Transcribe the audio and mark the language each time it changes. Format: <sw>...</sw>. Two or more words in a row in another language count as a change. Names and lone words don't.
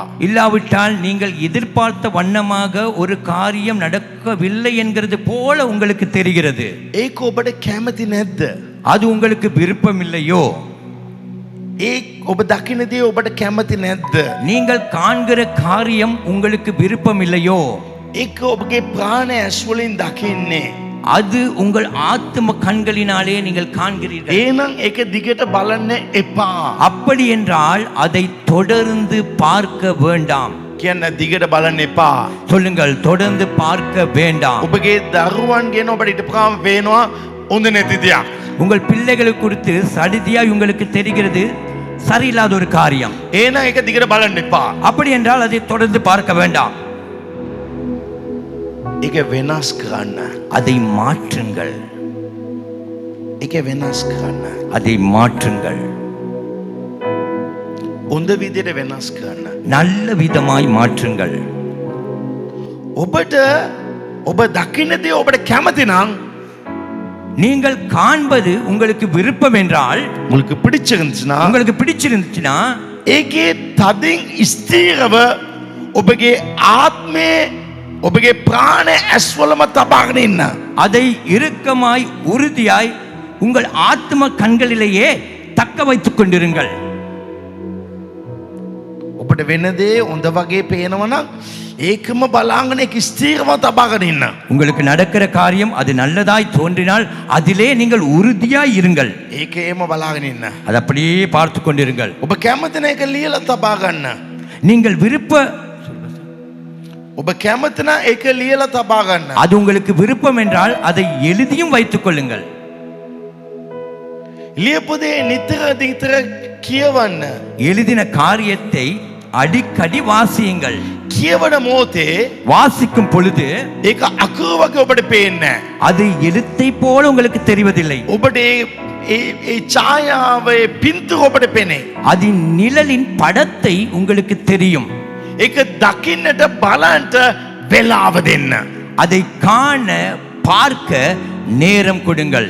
<ta>இல்லாவிட்டால் நீங்கள் எதிர்பார்த்த வண்ணமாக ஒரு காரியம் நடக்கவில்லை என்கிறது போல உங்களுக்கு தெரிகிறது.</ta> <si>ඒක ඔබට කැමති නැද්ද?</si> <ta>அது உங்களுக்கு விருப்பம் இல்லையோ?</ta> <si>ඔබ දකින දේ ඔබට කැමති නැද්ද?</si> <ta>நீங்கள் காண்கிற காரியம் உங்களுக்கு விருப்பம் இல்லையோ?</ta> <si>ඒක ඔබගේ ප්‍රාණ ඇස් වලින් දකින්නේ.</si> <ta>அது உங்கள் ஆத்ம கண்களினாலே நீங்கள் காண்கிறீர்கள்.</ta> <si>එහෙනම් ඒක දිගට බලන්න එපා.</si> <ta>அப்படி என்றால் அதை தொடர்ந்து பார்க்க வேண்டாம்.</ta> <si>කියන්න දිගට බලන්න එපා.</si> <ta>சொல்லுங்கள், தொடர்ந்து பார்க்க வேண்டாம்.</ta> <si>ඔබගේ දරුවන් ගැන ඔබට හිතපුවාම පේනවා හොඳ නැති දෙයක්.</si> <ta>உங்கள் பிள்ளைகளுக்கு குறித்து சடிதியாய் உங்களுக்கு தெரிகிறது சரியில்லாத ஒரு காரியம்.</ta> <si>එහෙනම් ඒක දිගට බලන්න එපා.</si> <ta>அப்படி என்றால் அதை தொடர்ந்து பார்க்க வேண்டாம்.</ta> <si>ඒක වෙනස් කරන්න.</si> <ta>அதை மாற்றுங்கள்.</ta> <si>ඒක වෙනස් කරන්න.</si> <ta>அதை மாற்றுங்கள்.</ta> <si>හොඳ විදියට වෙනස් කරන්න.</si> <ta>நல்ல விதமாய் மாற்றுங்கள்.</ta> <si>ඔබට ඔබ දකින්න දේ ඔබට කැමති නම්</si> <ta>நீங்கள் காண்பது உங்களுக்கு விருப்பம் என்றால், உங்களுக்கு பிடிச்சிருந்துச்சுன்னா உங்களுக்கு பிடிச்சிருந்துச்சுன்னா</ta> <si>ඒකේ තදින් ස්ථීරව ඔබගේ ආත්මේ ඔබගේ ප්‍රාණ ඇස්වලම තබාගෙන ඉන්න.</si> <ta>அதை இறுக்கமாய் உறுதியாய் உங்கள் ஆத்ம கண்களிலேயே தக்க வைத்துக் கொண்டிருங்கள்.</ta> <si>ඔබට වෙන දේ හොඳ වගේ පේනවා නම් ඒකම බලාගෙන ඒක ස්ථීරව තබාගෙන ඉන්න.</si> <ta>உங்களுக்கு நடக்கிற காரியம் அது நல்லதாய் தோன்றினால் அதிலே நீங்கள் உறுதியாய் இருங்கள்.</ta> <si>ඒකේම බලාගෙන ඉන්න.</si> <ta>அதை அப்படியே பார்த்து கொண்டிருங்கள்.</ta> <si>ඔබ කැමති නම් ඒක ලියලා තබා ගන්න.</si> <ta>நீங்கள்</ta> <si>ඔබ කැමති නම් ඒක ලියලා තබා ගන්න.</si> <ta>அது உங்களுக்கு விருப்பம் என்றால் அதை எழுதியும் வைத்துக் கொள்ளுங்கள்.</ta> <si>ලියපු දේ නිතර නිතර කියවන්න.</si> <ta>எழுதின காரியத்தை அடிக்கடி வாசியுங்கள்.</ta> <si>කියවන මොහොතේ</si> <ta>வாசிக்கும் பொழுது</ta> <si>ඒක අකුරු වගේ ඔබට පේන්නේ නැහැ.</si> <ta>அது எழுத்தை போல உங்களுக்கு தெரிவதில்லை.</ta> <si>ඔබට ඒ ඡායාවේ පින්තූර ඔබට පේන්නේ.</si> <ta>அதன் நிழலின் படத்தை உங்களுக்கு தெரியும்.</ta> <si>ඒක දකින්නට බලන්ට වෙලාව දෙන්න.</si> <ta>அதை காண பார்க்க நேரம் கொடுங்கள்.</ta>